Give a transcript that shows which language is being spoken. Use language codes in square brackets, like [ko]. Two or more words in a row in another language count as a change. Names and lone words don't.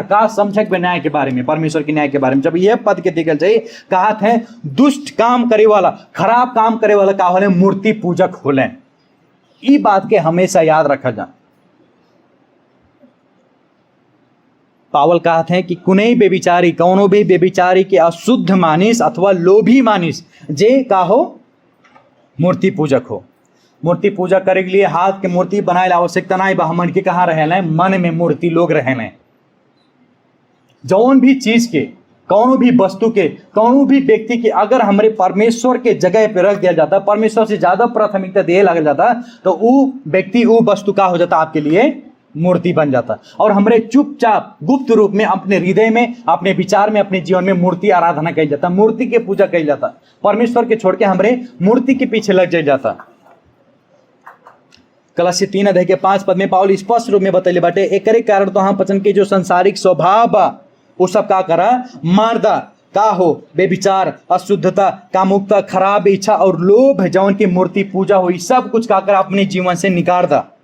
[bho] का समझक न्याय के बारे में, परमेश्वर के न्याय के बारे में जब यह पद के देखल जाए कहत है दुष्ट काम करे वाला, खराब काम करे वाला का होले, मूर्ति पूजक होले। ई बात के हमेशा याद रखा जा। पावल कहते हैं कि [ne] कुनै बेविचारी, [bho] कौनो भी बेविचारी के [ne] अशुद्ध मानिस अथवा लोभी मानिस [bho] जे का हो, मूर्ति पूजक हो। मूर्ति पूजा करे के लिए हाथ के मूर्ति बनाए आवश्यकता नहीं बा। हमन के कहाँ रहे, मन में मूर्ति लोग रहे। जौन भी चीज के, कौनो भी वस्तु के, कौनो भी व्यक्ति के अगर हमारे परमेश्वर के जगह पे रख दिया जाता, परमेश्वर से ज्यादा प्राथमिकता दिए लग जाता, तो वो व्यक्ति, वो वस्तु का हो जाता, आपके लिए मूर्ति बन जाता। और हमारे चुपचाप गुप्त रूप में अपने हृदय में, अपने विचार में, अपने जीवन में मूर्ति आराधना कही जाता, मूर्ति के पूजा कही जाता। परमेश्वर के छोड़ के हमारे मूर्ति के पीछे लग जाता। कलसी 3:5 पद में पावल स्पष्ट रूप में बतैले बाटे, एकरे कारण तो हम पचन के जो संसारिक स्वभाव बा वो सब का करा, मारदा का हो, बेविचार, अशुद्धता, कामुकता, खराब इच्छा और लोभ जौन की मूर्ति पूजा हुई, सब कुछ का करा अपने जीवन से निकाल दा।